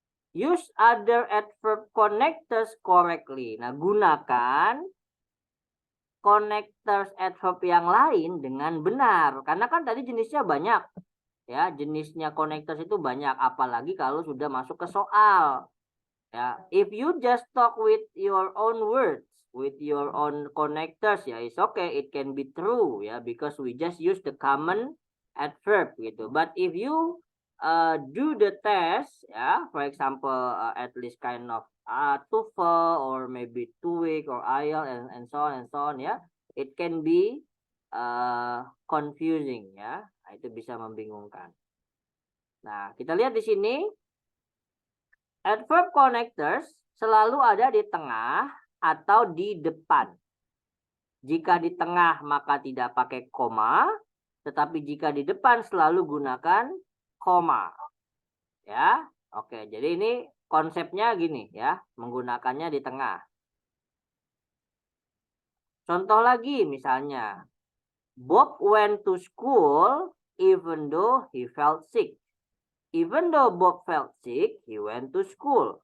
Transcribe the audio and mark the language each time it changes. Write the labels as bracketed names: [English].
[English] Use other adverb connectors correctly. [Indonesian] Nah, gunakan connectors adverb yang lain dengan benar. Karena kan tadi jenisnya banyak. Ya, jenisnya connectors itu banyak. Apalagi kalau sudah masuk ke soal. [English] Ya, if you just talk with your own words, with your own connectors, ya it's okay, it can be true ya, because we just use the common adverb gitu. But if you do the test, ya, for example, at least kind of TOEFL or maybe TOEIC or IELTS and so on ya, it can be confusing ya. [Indonesian] Nah, itu bisa membingungkan. Nah, kita lihat di sini. Adverb connectors selalu ada di tengah atau di depan. Jika di tengah maka tidak pakai koma, tetapi jika di depan selalu gunakan koma. Ya, oke. Jadi ini konsepnya gini ya, menggunakannya di tengah. Contoh lagi misalnya, [English] Bob went to school even though he felt sick. Even though Bob felt sick, he went to school.